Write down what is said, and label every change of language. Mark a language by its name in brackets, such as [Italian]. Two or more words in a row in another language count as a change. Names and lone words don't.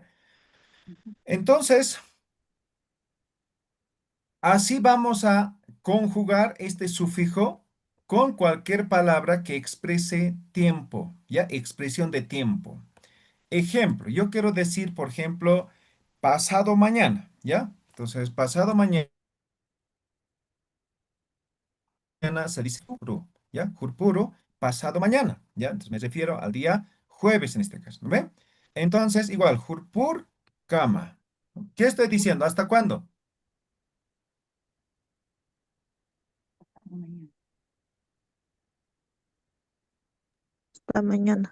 [Spanish] Entonces, así vamos a conjugar este sufijo con cualquier palabra que exprese tiempo, ¿ya? Expresión de tiempo. Ejemplo, yo quiero decir, por ejemplo, pasado mañana, ¿ya? Entonces, pasado mañana se dice jurpuru, ¿ya? Jurpuru, pasado mañana, ¿ya? Entonces me refiero al día jueves en este caso, ¿no ve? Entonces, igual, [Aymara] jurpur, kama. [Spanish] ¿Qué estoy diciendo? ¿Hasta cuándo? Mañana. Hasta mañana.